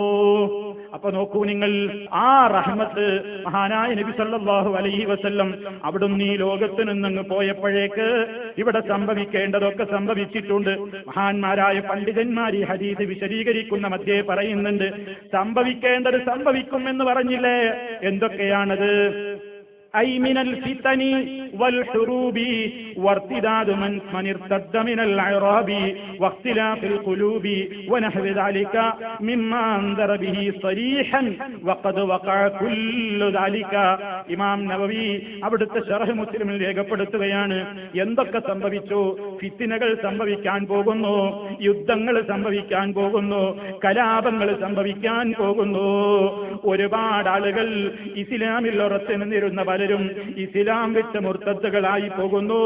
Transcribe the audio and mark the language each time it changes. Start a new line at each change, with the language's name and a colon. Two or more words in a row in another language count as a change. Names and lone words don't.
Malayalam: അപ്പൊ നോക്കൂ നിങ്ങൾ, ആ റഹ്മത്ത് മഹാനായ നബി
Arabic: صلى الله عليه وسلم
Malayalam: അവിടുന്ന് ഈ ലോകത്ത് നിന്നങ്ങ് പോയപ്പോഴേക്ക് ഇവിടെ സംഭവിക്കേണ്ടതൊക്കെ സംഭവിച്ചിട്ടുണ്ട്. മഹാന്മാരായ പണ്ഡിതന്മാർ ഈ ഹദീസ് വിശദീകരിക്കുന്ന മധ്യേ പറയുന്നുണ്ട്, സംഭവിക്കേണ്ടത് സംഭവിക്കും എന്ന് പറഞ്ഞില്ലേ? എന്തൊക്കെയാണത്?
Arabic: أي من الفتن والحروب وارتداد من ارتد من الأعراب واختلاف القلوب ونحو ذلك مما أنذر به صريحا وقد وقع كل ذلك.
Malayalam: ഇമാം നവവി അവിടുത്തെ ശറഹ് മുസ്ലിമിൽ രേഖപ്പെടുത്തുകയാണ്, എന്തൊക്കെ സംഭവിച്ചു? ഫിത്നകൾ സംഭവിക്കാൻ പോകുന്നു, യുദ്ധങ്ങൾ സംഭവിക്കാൻ പോകുന്നു, കലാപങ്ങൾ സംഭവിക്കാൻ പോകുന്നു. ഒരുപാട് ആളുകൾ ഇസ്ലാമിൽ ഉറച്ചു നിന്നിരുന്ന പലരും ഇസ്ലാം വിട്ട് മുർത്തദ്ദുകളായി പോകുന്നു.